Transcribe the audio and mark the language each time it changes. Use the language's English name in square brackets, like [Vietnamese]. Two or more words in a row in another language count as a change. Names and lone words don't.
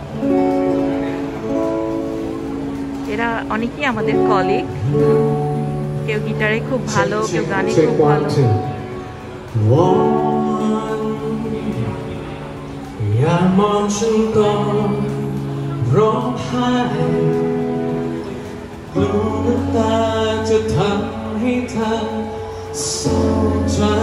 [Bangla] এরা অনেকেই আমাদের কলিগ। কেউ গিটারে খুব ভালো, কেউ গানে খুব ভালো। [Thai] อย่ามองฉันก่อนร้องไห้กลัวน้ำตาจะทำให้เธอเศร้าใจ